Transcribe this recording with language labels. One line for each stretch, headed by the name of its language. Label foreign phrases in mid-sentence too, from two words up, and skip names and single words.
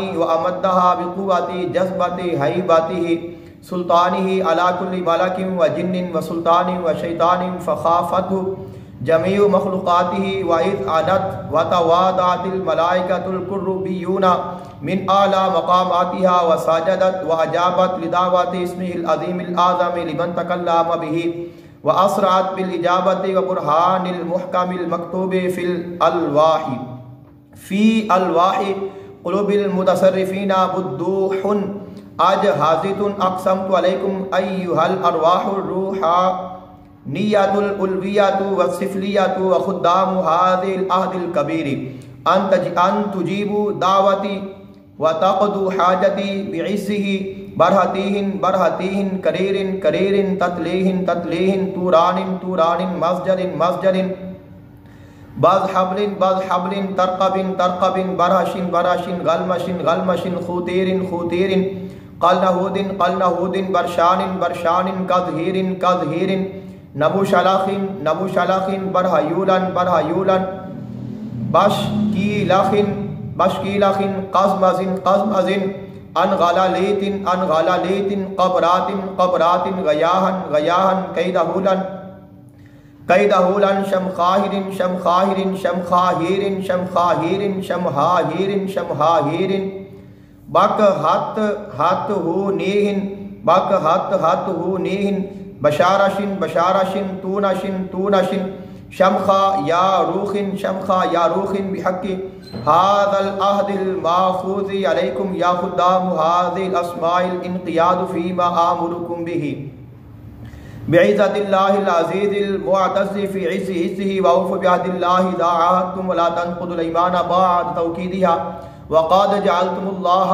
Arabic: و امدہا بقوت جذبت ہیبتہ سلطانہ علی کل ملک و جن و سلطان و شیطان فخافتہ جمیع مخلوقاتہ وإذ عنت وتواضعت الملائکۃ الکربیون من اعلی مقاماتها وسجدت واجابت لدعوت اسمہ العظیم الاعظم لمن تکلم بہ واسرعت بالاجابۃ وبرہان المحکم المکتوب فی الواح قلوب المتصرفین بدوح اجہازت اقسمت علیکم ایھا الارواح الروحانیۃ العلویۃ والسفلیۃ وخدام هذا العہد الکبیر ان تجیبوا دعوتی وتقضوا حاجتی بعزہ برہتیہن برہتیہن کریرن کریرن تتلیہن تتلیہن توران توران مسجد مسجد بز حبل بز حبل ترقب ترقب برہشن برہشن غلمشن غلمشن خوتیر خوتیر قلنہود قلنہود برشان برشان کظہیر کظہیر نبو شلاخن نبو شلاخن برہیولن برہیولن بشکیلخن بشکیلخن قزمزن قزمزن ان غلالیتن ان غلالیتن قبراتن قبراتن غیاہن غیاہن قیدہولن قیدہولن شمخاہرن شمخاہرن شمخاہیرن شمخاہیرن شمہاہیرن شمہاہیرن بک ہت ہت ہو نیہن بک ہت ہت ہو نیہن بشارشن بشارشن تونشن تونشن شمخا یا روخن شمخا یا روخن بحق هذا العہد الماخوذ علیکم یا خدام هذه الاسماء الانقیاد فیما آمرکم به بعزت اللہ العزیز المعتز فی عز عزہ وأوفوا بعہد اللہ اذا عاہدتم ولا تنقضوا الایمان بعد توکیدها وقد جعلتم اللہ